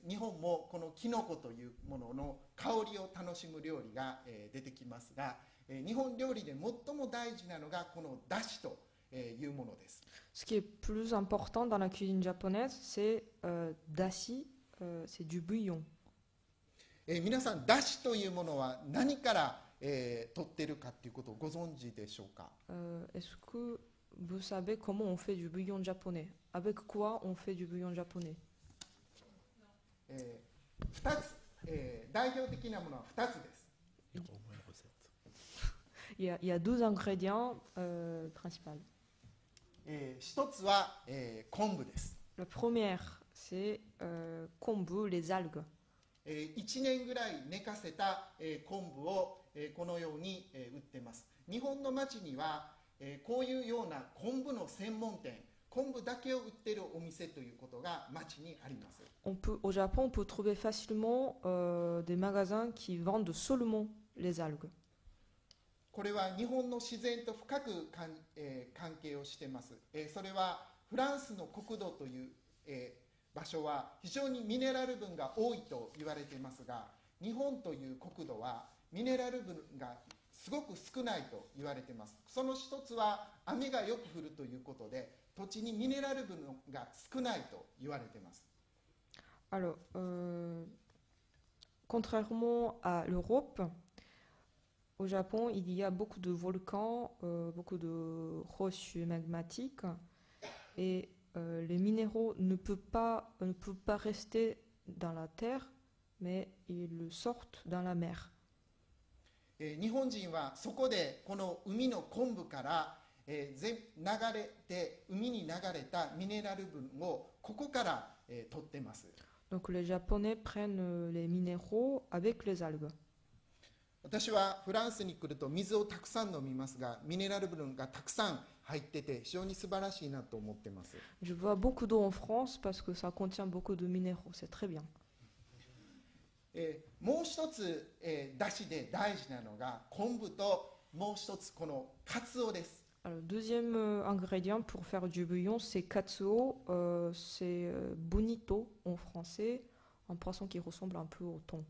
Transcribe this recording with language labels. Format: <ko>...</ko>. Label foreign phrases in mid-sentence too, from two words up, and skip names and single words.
<ja>日本もこのキノコというものの香りを楽しむ料理が、出てきますが、日本料理で最も大事なのがこのだしというものです。</ja> <fr>Ce qui est plus important dans la cuisine japonaise, c'est dashi, c'est du bouillon.</fr> <ja>皆さんだしというものは何から、取っているかということをご存知でしょうか。</ja> <fr>Est-ce que vous savez comment on fait du bouillon japonais? Avec quoi on fait du bouillon japonais?</fr> <ja>2 つ、代表的なものは2つです。</ja> <fr>Il y a 12 ingrédients principaux.</fr> <ja>1 つは、昆布です。</ja> <fr>Le premier, c'est kombu, les algues.</fr> <ja>1 年ぐらい寝かせた、昆布を、このように、売ってます。日本の町には、こういうような昆布の専門店、昆布だけを売っているお店ということが町にあります。</ja> <fr>Au Japon, on peut trouver facilement des magasins qui vendent seulement les algues.</fr> <ja>これは日本の自然と深く関係をしています。それはフランスの国土という、場所は非常にミネラル分が多いと言われていますが、日本という国土はミネラル分がすごく少ないと言われています。その一つは雨がよく降るということで、土地にミネラル分が少ないと言われています。</ja> <fr>Alors, contrairement à l'Europe, au Japon, il y a beaucoup de volcans, beaucoup de roches magmatiques, et les minéraux ne peuvent pas rester dans la terre, mais ils sortent dans la mer.</fr> <ja>日本人はそこでこの海の昆布から、流れて海に流れたミネラル分をここから、取ってます。</ja> <fr>Donc les Japonais prennent les minéraux avec les algues.</fr> <ja>私はフランスに来ると水をたくさん飲みますが、ミネラル分がたくさん入ってて非常に素晴らしいなと思ってます。</ja> <fr>Je bois beaucoup d'eau en France parce que ça contient beaucoup de minéraux, c'est très bien.</fr> <ja>もう一つ、だしで大事なのが昆布ともう一つこのカツオです。</ja> <fr>Alors, deuxième ingrédient pour faire du bouillon, c'est katsuo, c'est bonito en français, un poisson qui ressemble un peu au thon.</fr>